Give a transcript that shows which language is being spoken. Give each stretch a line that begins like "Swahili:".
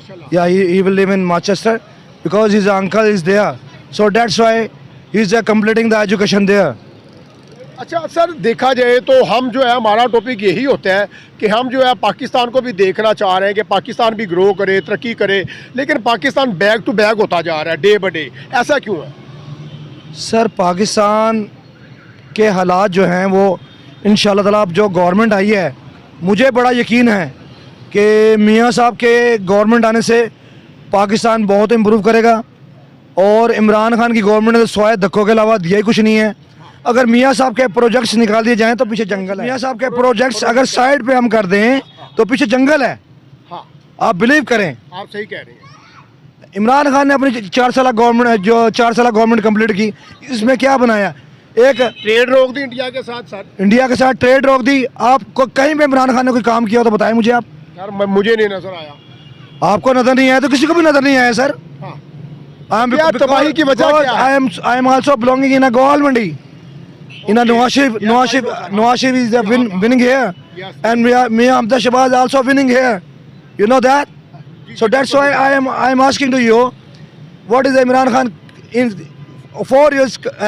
English: Yeah, he will live in Manchester because his uncle is there. So that's why he's completing the education there.
Hindi: अच्छा sir, देखा जाए तो हम जो है, हमारा टॉपिक यही होता है कि हम जो है पाकिस्तान को भी देखना चाह रहे हैं कि पाकिस्तान भी ग्रो करे, तरक्की करे, लेकिन पाकिस्तान बैक टू बैक होता जा रहा है डे बाय डे। ऐसा क्यों है? सर पाकिस्तान के हालात जो हैं वो इंशाल्लाह ताला अब जो गवर्नमेंट आई है, मुझे बड़ा यकीन है कि मियाँ साहब के गवर्नमेंट आने से पाकिस्तान बहुत इम्प्रूव करेगा। और इमरान खान की गवर्नमेंट ने तो स्वाय धक्कों के अलावा दिया ही कुछ नहीं है। अगर मियाँ साहब के प्रोजेक्ट्स निकाल दिए जाएँ तो पीछे जंगल है। मियाँ साहब के प्रोजेक्ट्स अगर साइड पे हम कर दें तो पीछे जंगल है। हाँ, आप बिलीव करें, आप सही कह रहे हैं। इमरान खान ने अपनी 4 साल गवर्नमेंट जो 4 साल गवर्नमेंट कंप्लीट की, इसमें क्या बनाया? एक ट्रेड रोक दी इंडिया के साथ सर। इंडिया के साथ ट्रेड रोक दी। आपको कहीं पे इमरान खान ने कोई काम किया हो तो बताएं मुझे आप। सर मुझे नहीं नजर आया। आपको नजर नहीं आया तो किसी को भी नजर नहीं आया सर। हाँ। क्या तबाही की वजह क्या है?
English: I am also belonging in a Goal Mandi. In a Nawashif is winning here, Yes. and Mia Amta Shabazz also winning here. You know that? So that's why I am asking to you, what is Imran Khan in 4 years?